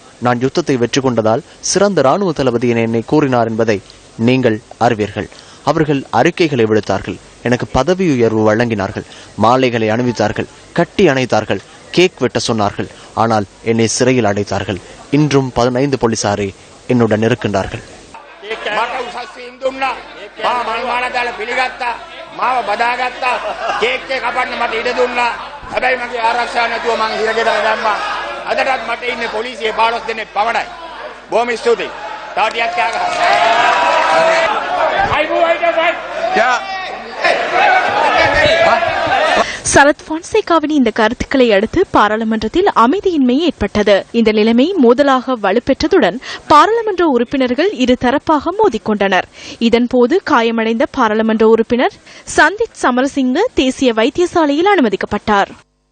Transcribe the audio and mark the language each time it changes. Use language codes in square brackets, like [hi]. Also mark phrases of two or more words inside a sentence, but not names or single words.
[ta] நான் யுத்தத்தை வெற்றி கொண்டதால் சிறந்த ராணுவ தளபதி என என்னை கூறினார் என்பதை நீங்கள் அறிவீர்கள். அவர்கள் அறிக்கைகளை விடுத்தார்கள். எனக்கு பதவி உயர்வு வழங்கினார்கள். மாலைகளை அணிவித்தார்கள். கட்டி அணைத்தார்கள். கேக் வெட்ட சொன்னார்கள். ஆனால் என்னை சிறையில் அடைத்தார்கள். இன்றும் 15 போலீசாரே என்னுடன் இருக்கின்றார்கள். [si] මට උසස් වීම් දුන්නා. මා මල් මාල දාලා පිළිගත්තා. මාව බදාගත්තා. කේක් එක කපන්න මට ඉඩ දුන්නා. හැබැයි මගේ ආරක්ෂාව නැතුව මං හිරගෙදර දැම්මා. අදටත් මට ඉන්නේ පොලිසියේ 15 දෙනෙක් පමණයි. බොහොම ස්තුතියි. තව ටිකක් කෑ ගහන්න. [ta] சரத் பொன்சேகாவின் இந்த கருத்துக்களை அடுத்து பாராளுமன்றத்தில் அமைதியின்மை ஏற்பட்டது. இந்த நிலைமை மோதலாக வலுப்பெற்றதுடன் பாராளுமன்ற உறுப்பினர்கள் இரு தரப்பாக மோதிக்கொண்டனர். இதன்போது காயமடைந்த பாராளுமன்ற உறுப்பினர் சந்தித் சமரசிங்க தேசிய வைத்தியசாலையில் அனுமதிக்கப்பட்டார்.